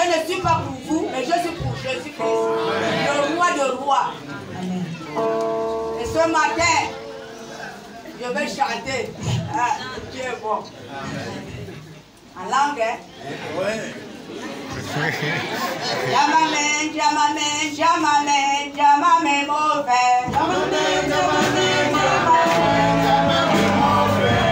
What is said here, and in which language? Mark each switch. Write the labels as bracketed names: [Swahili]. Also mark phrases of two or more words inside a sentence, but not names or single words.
[French] suis pas pour vous, mais je suis pour Jésus-Christ, le roi de rois. Et ce matin, je vais chanter. Ah, Dieu est bon. En langue, hein? Jamame, jamame, jamame, jamame mauvais. Jamame, jamame, jamame mauvais.